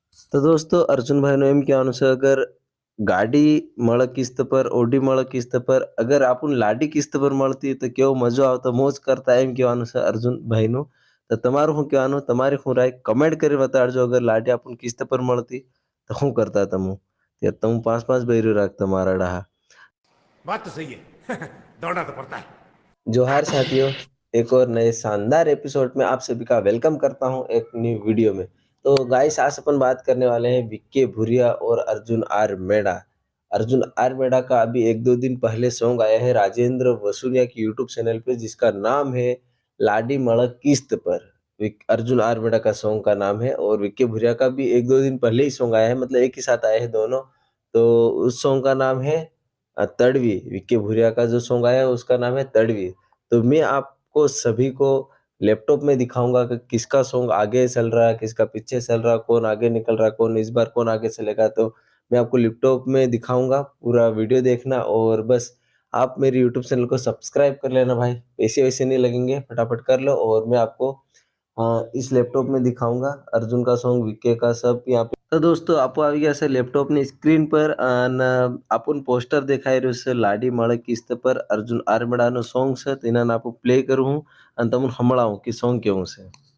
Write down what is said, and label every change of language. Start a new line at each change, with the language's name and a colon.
Gujarati: તો દોસ્તો અર્જુનભાઈનું એમ કહેવાનું છે, અગર ગાડી મળે કિસ્ત પર, ઓડી મળે કિસ્ત પર, અગર આપણને લાડી કિસ્ત પર મળતી તો કેવો મજો આવતો, મોજ કરતા, એમ કહેવાનું છે અર્જુનભાઈનું. તો તમારું શું કહેવાનું, તમારી શું રાય કમેન્ટ કરી બતાડજો. અગર લાડી આપણને કિસ્ત પર મળતી તો શું કરતા તમે? ત્યારે તમે 5-5 બૈરું રાખતા મારા ડहा.
Hindi: बात तो सही है दौड़ना तो पड़ता है। जोहार साथियों, एक और नए शानदार एपिसोड में आप सभी का वेलकम करता हूं एक न्यू वीडियो में। तो गाइस आज अपन बात करने वाले हैं विक्की भूरिया और अर्जुन आर मेड़ा। अर्जुन आर मेड़ा का अभी 1-2 दिन पहले सॉन्ग आया है राजेंद्र वसूनिया की यूट्यूब चैनल पे, जिसका नाम है लाडी मड़क किस्त पर। अर्जुन आर मेड़ा का सॉन्ग का नाम है, और विक्की भूरिया का भी 1-2 दिन पहले ही सॉन्ग आया है, मतलब एक ही साथ आए हैं दोनों। तो उस सॉन्ग का नाम है तड़वी। विक्की भूरिया का जो सॉन्ग आया है उसका नाम है तड़वी। तो मैं आपको सभी को लैपटॉप में दिखाऊंगा कि किसका सॉन्ग आगे चल रहा है, किसका पीछे चल रहा है, कौन आगे निकल रहा है, कौन इस बार कौन आगे चलेगा। तो मैं आपको लैपटॉप में दिखाऊंगा, पूरा वीडियो देखना, और बस आप मेरे यूट्यूब चैनल को सब्सक्राइब कर लेना भाई। पैसे वैसे नहीं लगेंगे, फटाफट कर लो। और मैं आपको इस लैपटॉप में दिखाऊंगा अर्जुन का सॉन्ग, विक्की का, सब यहाँ पे।
Gujarati: તો દોસ્તો આપો આવી ગયા છે લેપટોપની સ્ક્રીન પર, અને આપણને પોસ્ટર દેખાઈ રહ્યું છે લાડી મળે કિસ્ત પર, અર્જુન આરમેડાનું સોંગ છે. તેના આપું પ્લે કરું હું અને તમને સંભળાવું કે સોંગ કેવું છે.